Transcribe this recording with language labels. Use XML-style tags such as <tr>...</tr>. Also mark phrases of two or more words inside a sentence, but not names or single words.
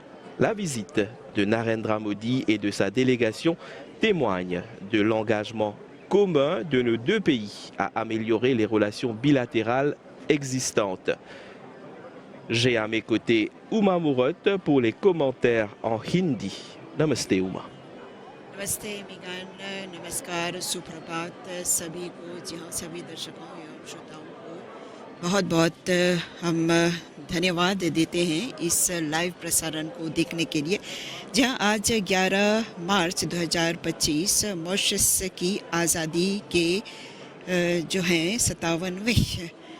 <fr>La visite de Narendra Modi et de sa délégation témoigne de l'engagement commun de nos deux pays à améliorer les relations bilatérales existantes. J'ai à mes côtés Uma Murot pour les commentaires en hindi. Namaste Uma.</fr> <hi>नमस्ते मिगान नमस्कार सुप्रभात सभी को जी हाँ सभी दर्शकों एवं श्रोताओं को बहुत बहुत हम धन्यवाद देते हैं इस लाइव प्रसारण को देखने के लिए जहाँ आज 11 मार्च 2025 मॉरिशस की आज़ादी के जो हैं 57वें</hi>